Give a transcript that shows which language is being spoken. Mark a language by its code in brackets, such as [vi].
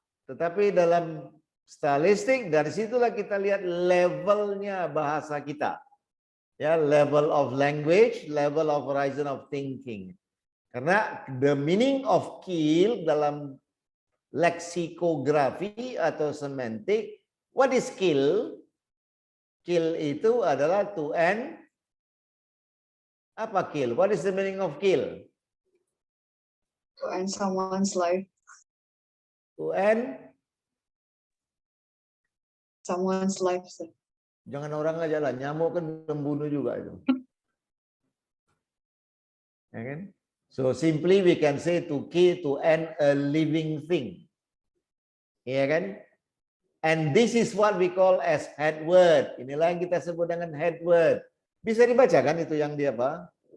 [id] Tetapi dalam stylistik, dari situlah kita lihat levelnya bahasa kita. [en] Ya, level of language, level of horizon of thinking. [id] Karena [en] the meaning of kill [id] dalam leksikografi atau semantik, [en] what is kill? [id] Kill itu adalah [en] to end. [id] Apa kill? [en] What is the meaning of kill? To end someone's life. To end. Someone's life, sir. [id] Jangan orang aja lah, nyamuk kan membunuh juga itu. Ya kan? [en] So simply we can say to kill, to end a living thing. [id] Ya kan? [en] And this is what we call as head word. [id] Inilah yang kita sebut dengan head word. Bisa dibaca kan itu yang di apa?